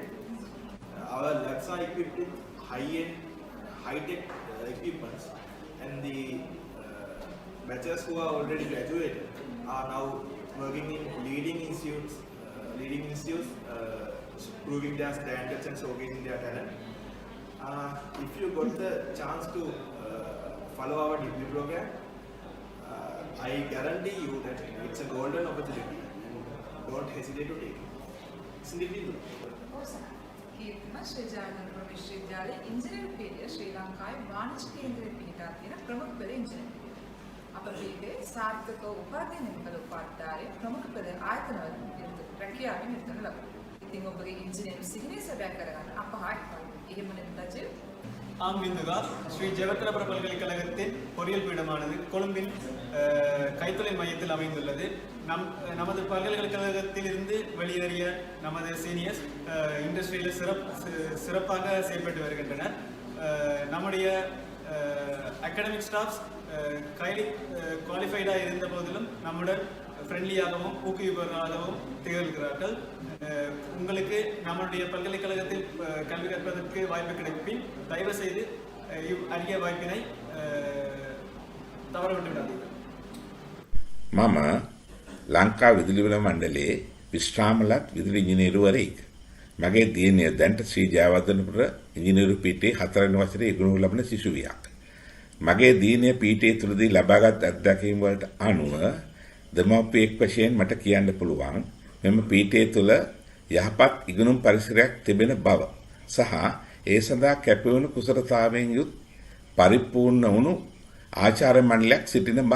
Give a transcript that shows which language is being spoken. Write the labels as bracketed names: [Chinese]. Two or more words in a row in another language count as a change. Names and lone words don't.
[English] Our labs are equipped with high-end, high-tech equipments, and the batches who are already graduated are now working in leading institutes, proving their standards and showcasing their talent. If you got the chance to follow our degree program, I guarantee you that it's a golden opportunity and don't hesitate to take it. Isn't it, Bindu? [Sinhala] කීර්තිම ශ්‍රී ජයවර්ධනපුර විශ්වවිද්‍යාලයේ ඉංජිනේරු පීඨය ශ්‍රී ලංකාවේ වාණිජ්‍ය කේන්ද්‍රයේ පිහිටා තියෙන ප්‍රමුඛ පෙළ ඉංජිනේරු පීඨය. අප පීඨයේ සාර්ථකව උපාධිය කළ උපාධිධාරී ප්‍රමුඛ පෙළ ආයතනවල රැකියාවේ නිරත ලබනවා. ඉතින් ඔබගේ ඉංජිනේරු සිහිනය සැබෑ කරගන්න අප හා එක්වන්න. එහෙම නැත්නම් [Tamil] ஆம் விந்துகா ஸ்ரீ ஜெயவர்தனபுர பல்கலைக்கழகத்தின் பொறியியல் பீடமானது கொழும்பின் கைத்தொழில் மையத்தில் அமைந்துள்ளது. நமது பல்கலைக்கழகத்திலிருந்து வெளியேறிய நமது [English] seniors industryஇல் [Tamil] சிறப்பாக செயல்பட்டு வருகின்றனர். நம்முடைய [English] academic staffs highly qualifiedஆக [Tamil] இருந்த போதிலும் நம்முடன் ஃப்ரெண்ட்லியாகவும் ஊக்குவிப்பவர்களாகவும் திகழ்கிறார்கள். உங்களுக்கு நம்முடைய பல்கலைக்கழகத்தில் கல்வி கற்பதற்கு வாய்ப்பு கிடைப்பின் தயவு செய்து அரிய வாய்ப்பினை தவறவிட்டு விடாதீர்கள். [Sinhala] මම ලංකා විදුලිවල මණ්ඩලයේ විශ්‍රාමලත් විදුලි ඉංජිනේරුවරයෙක්. මගේ දියණිය දැන්ට ශ්‍රී ජයවර්ධනපුර ඉංජිනේරු පීඨයේ 4 වෙනි වසරේ ඉගෙනු ලබන සිසුවියක්. මගේ දියණිය පීඨයේ තුලදී ලබාගත් අත්දැකීම් වලට අනුව දෙමාපියෙක් වශයෙන් මට කියන්න පුළුවන් මෙම පීඨය තුළ යහපත් ඉගෙනුම් පරිසරයක් තිබෙන බව සහ ඒ සඳහා කැපවුණු කුසලතාවයෙන් යුත් පරිපූර්ණ වුණු ආචාර්ය මණ්ඩලයක් සිටින බව.